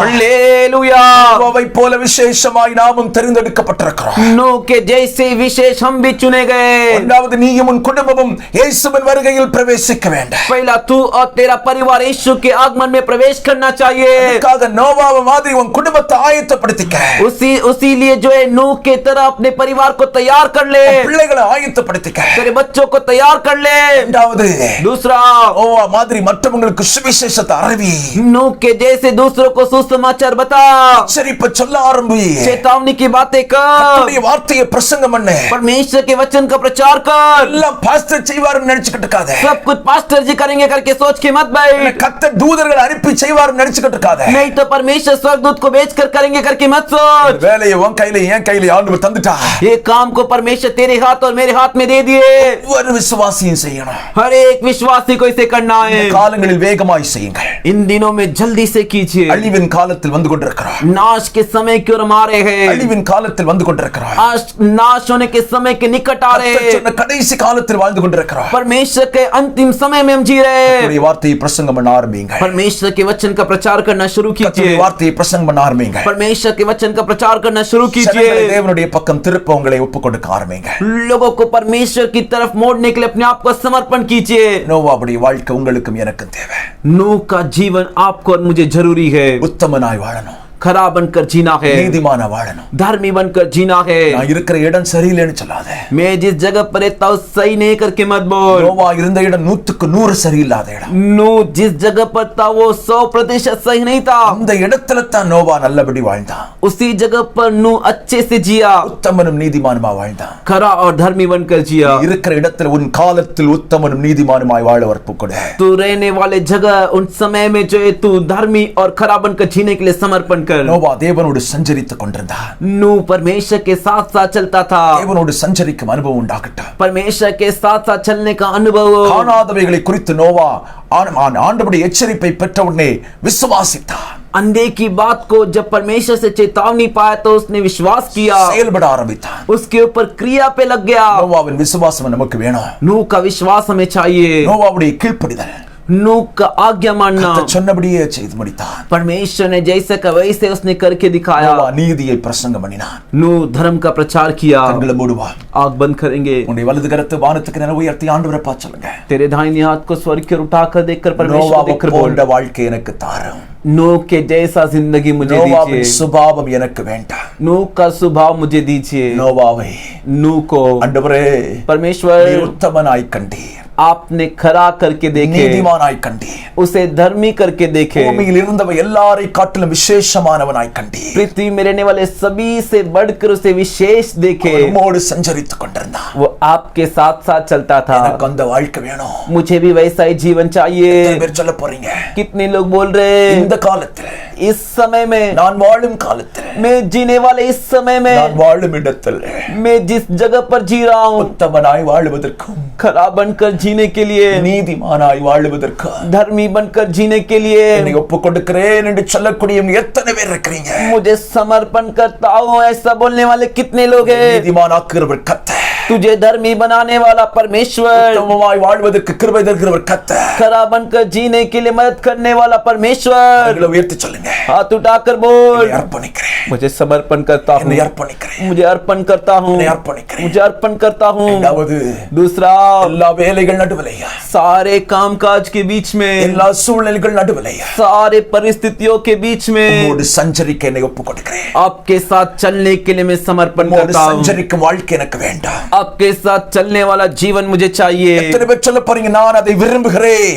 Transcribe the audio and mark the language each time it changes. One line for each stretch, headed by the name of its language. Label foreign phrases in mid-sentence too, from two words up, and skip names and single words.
Tamil: Hallelujah. நோவாவை போல விசேஷமாய் நாமும் தெரிந்தெடுக்கப்பட்டிருக்கிறோம்.
Hindi: नूह के जैसे विशेष हम भी चुने गए।
Tamil: இரண்டாவது, நீயும் உன் குடும்பமும் இயேசுவின் வருகையில் பிரவேசிக்க வேண்டும்.
Hindi: पहला तू और तेरा परिवार यीशु के आगमन में प्रवेश करना चाहिए।
Tamil: அதுக்காக நோவாவை மாதிரி உன் குடும்பத்தை ஆயத்தப்படுத்திக்க.
Hindi: उसीलिए जो है नूह के तरह अपने परिवार को तैयार कर ले,
Tamil: பிள்ளைகளை ஆயத்தப்படுத்திக்க.
Hindi: तेरे बच्चों को तैयार कर ले.
Tamil: இரண்டாவது,
Hindi: दूसरा,
Tamil: நோவா மாதிரி மற்றவங்களுக்கு சுவிசேஷத்தை அறிவி.
Hindi: नूह के जैसे दूसरों को सुसमाचार बता,
Tamil: எச்சரிப்பை சொல்ல ஆரம்பி.
Hindi: चेतावनी की बातें कर,
Tamil: கர்த்தருடைய வார்த்தையை பிரசங்கம் பண்ணு.
Hindi: परमेश्वर के वचन का प्रचार कर.
Tamil: எல்லாம் பாஸ்டர் செய்வாருன்னு நினைச்சுக்கிட்டு இருக்காத.
Hindi: सब कुछ पास्टर जी करेंगे करके सोच के मत बैठ.
Tamil: கர்த்தர் தூதர்களை அனுப்பி செய்வாருன்னு நினைச்சுக்கிட்டு இருக்காத.
Hindi: नहीं तो परमेश्वर स्वर्गदूत को भेजकर करेंगे करके मत सोच.
Tamil: வேலையை உன் கையில என் கையில ஆண்டவர் தந்துட்டா.
Hindi: ये काम को परमेश्वर तेरे हाथ और मेरे हाथ में दे दिए.
Tamil: ஒரு விசுவாசியும் செய்யணும்.
Hindi: हर एक विश्वासी को इसे करना है.
Tamil: காலங்களில் வேகமாய் செய்யுங்கள்.
Hindi: इन दिनों में जल्दी से कीजिए.
Tamil: அழிவின் காலத்தில் வந்து கொண்டிருக்கிறோம்.
Hindi: नाश के समय की ओर हमारे हैं.
Tamil: அழிவின் காலத்தில் வந்து கொண்டிருக்கிறோம்.
Hindi: आज नाश होने के समय के निकट आ रहे
Tamil: கர்த்தர்
Hindi: हैं.
Tamil: சொன்ன கடைசி காலத்தில் வாழ்ந்து கொண்டிருக்கிறோம்.
Hindi: परमेश्वर के अंतिम समय में हम जी रहे हैं.
Tamil: கர்த்தருடைய வார்த்தையை பிரசங்கம் பண்ண ஆரம்பிங்க.
Hindi: परमेश्वर के वचन का प्रचार करना शुरू कीजिए.
Tamil: கர்த்தருடைய வார்த்தையை பிரசங்கம் பண்ண ஆரம்பிங்க.
Hindi: परमेश्वर के वचन का प्रचार करना शुरू
Tamil: ஜனங்களை
Hindi: कीजिए.
Tamil: தேவனுடைய பக்கம் திருப்ப உங்களை ஒப்புக் கொடுக்க ஆரம்பிங்க.
Hindi: लोगों को परमेश्वर की तरफ मोड़ने के लिए अपने आप को समर्पण कीजिए.
Tamil: நோவாவுடைய வாழ்க்கை உங்களுக்கும் எனக்கும் தேவை.
Hindi: नूह का जीवन आपको और मुझे जरूरी है.
Tamil: உத்தமனாய் வாழணும்.
Hindi: खराब बनकर जीना है,
Tamil: நீதிமான வாழணும்.
Hindi: धर्मी बनकर जीना है.
Tamil: நான் இருக்கிற இடம் சரியில்லைன்னு சொல்லாத.
Hindi: मैं जिस जगह पर रहता हूँ सही नहीं करके मत बोल.
Tamil: நோவா இருந்த இடம் 100% சரியில்லாத இடம்.
Hindi: नूह जिस जगह पर था वो 100% सही नहीं था.
Tamil: அந்த இடத்துல தான் நோவா நல்லபடி வாழ்ந்தான்.
Hindi: उसी जगह पर नूह अच्छे से जिया,
Tamil: உத்தமனும் நீதிமானுமா வாழ்ந்தான்.
Hindi: खरा और धर्मी बनकर जिया.
Tamil: இருக்கிற இடத்துல உன் காலத்தில் உத்தமனும் நீதிமானுமாய் வாழ வற்பு கொடு.
Hindi: तू रहने वाले जगह उन समय में जो है तू धर्मी और खरा बनकर जीने के लिए समर्पण कर.
Tamil: நோவா தேவனோடு சஞ்சரித்துக் கொண்டிருந்தான்.
Hindi: नूह परमेश्वर के साथ साथ चलता था.
Tamil: தேவனோடு சஞ்சரிக்கும் அனுபவம் உண்டாகட்டும்.
Hindi: परमेश्वर के साथ साथ चलने का अनुभव हो.
Tamil: காணாதவைகளை குறித்து நோவா ஆண்டவருடைய எச்சரிப்பை பெற்ற உடனே விசுவாசித்தான்.
Hindi: अनदेखी बात को जब परमेश्वर से चेतावनी पाया तो उसने विश्वास किया,
Tamil: செயல்பட ஆரம்பித்தான்.
Hindi: उसके ऊपर क्रिया पे लग गया.
Tamil: நோவாவின் விசுவாசம் நமக்கு வேணும்.
Hindi: नूह का विश्वास हमें चाहिए.
Tamil: நோவாவுடைய கீழ்ப்படிதல்.
Hindi: नूह का आज्ञा मानना.
Tamil: கர்த்தர் சொன்னபடியே செய்து முடித்தான்.
Hindi: परमेश्वर ने जैसे का वैसे उसने करके दिखाया.
Tamil: நோவா நீதியை பிரசங்கம் பண்ணினான்.
Hindi: नूह धर्म का प्रचार किया.
Tamil: கண்களை மூடுவான்.
Hindi: आग बंद करेंगे.
Tamil: உன்னுடைய வலது கரத்தை வானத்துக்கு நேரா உயர்த்தி ஆண்டவரை பார்த்து சொல்லுங்க.
Hindi: तेरे दाहिने हाथ को स्वर्ग की ओर उठाकर देखकर परमेश्वर
Tamil: நோவாவை
Hindi: देखकर बोल,
Tamil: போன்ற வாழ்க்கை எனக்கு தாரும்.
Hindi: नूह के जैसा जिंदगी मुझे
Tamil: நோவாவின்
Hindi: दीजिए.
Tamil: சுபாவம் எனக்கு வேண்டாம்.
Hindi: नूह का स्वभाव मुझे दीजिए.
Tamil: நோவாவை
Hindi: नूह को
Tamil: ஆண்டவரே
Hindi: परमेश्वर
Tamil: நீர் உத்தமனாய் கண்டீர்.
Hindi: आपने खरा करके देखे,
Tamil: நீதிமானாய் கண்டீர்.
Hindi: उसे धर्मी करके देखे.
Tamil: பூமியில் இருந்தவை எல்லாரை காட்டிலும் விசேஷமானவனாய் கண்டீர்.
Hindi: पृथ्वी में रहने वाले सभी से बढ़कर उसे विशेष देखे.
Tamil: நம்மோடு சஞ்சரித்துக் கொண்டிருந்தான்.
Hindi: वो आपके साथ साथ चलता था.
Tamil: எனக்கு அந்த வாழ்க்கை வேணும்.
Hindi: मुझे भी वैसा ही जीवन चाहिए.
Tamil: எத்தனை பேர் சொல்ல போறீங்க?
Hindi: कितने लोग बोल रहे
Tamil: இந்த காலத்துல,
Hindi: इस समय में,
Tamil: நான் வாழும் காலத்துல,
Hindi: मैं जीने वाले इस समय में,
Tamil: நான் வாழும் இடத்துல
Hindi: मैं जिस जगह पर जी रहा हूँ
Tamil: உத்தமனாய் வாழுவதற்கும்
Hindi: खराब बनकर जीने के लिए,
Tamil: நீதிமானாய் வாழுவதற்கும்
Hindi: धर्मी बनकर जीने के लिए
Tamil: என்னை ஒப்புக் கொடுக்கிறேன் என்று சொல்லக்கூடிய எத்தனை பேர் இருக்கிறீங்க?
Hindi: मुझे समर्पण करता हूँ ऐसा बोलने वाले कितने लोग हैं?
Tamil: நீதிமானாக்குகிறவர் கர்த்தர்.
Hindi: तुझे धर्मी बनाने वाला परमेश्वर,
Tamil: உத்தமமாய் வாழ்வதற்கு கிருபை தருகிறவர் கர்த்தர்.
Hindi: खरा बनकर जीने के लिए मदद करने वाला परमेश्वर.
Tamil: கைகளை உயர்த்தி சொல்லுங்க.
Hindi: हाथ उठाकर बोल,
Tamil: என்னை அர்ப்பணிக்கிறேன்.
Hindi: मुझे समर्पण करता हूँ,
Tamil: என்னை அர்ப்பணிக்கிறேன்.
Hindi: मुझे अर्पण करता हूँ,
Tamil: என்னை அர்ப்பணிக்கிறேன்.
Hindi: मुझे अर्पण करता हूँ.
Tamil: இரண்டாவது,
Hindi: दूसरा,
Tamil: எல்லா வேலைகள் நடுவிலையா,
Hindi: सारे कामकाज के बीच में,
Tamil: எல்லா சூழ்நிலைகள் நடுவிலையா,
Hindi: सारे परिस्थितियों के बीच में
Tamil: உம்மோடு சஞ்சரிக்க என்னை ஒப்புக் கொடுக்கிறேன்.
Hindi: आपके साथ चलने के लिए मैं समर्पण
Tamil: உம்மோடு
Hindi: करता हूँ.
Tamil: சஞ்சரிக்கும் வாழ்க்கை எனக்கு வேண்டாம்.
Hindi: आपके साथ चलने वाला जीवन मुझे चाहिए.
Tamil: எத்தனை பேர் சொல்ல போறீங்க? நான் அதை விரும்புகிறேன்.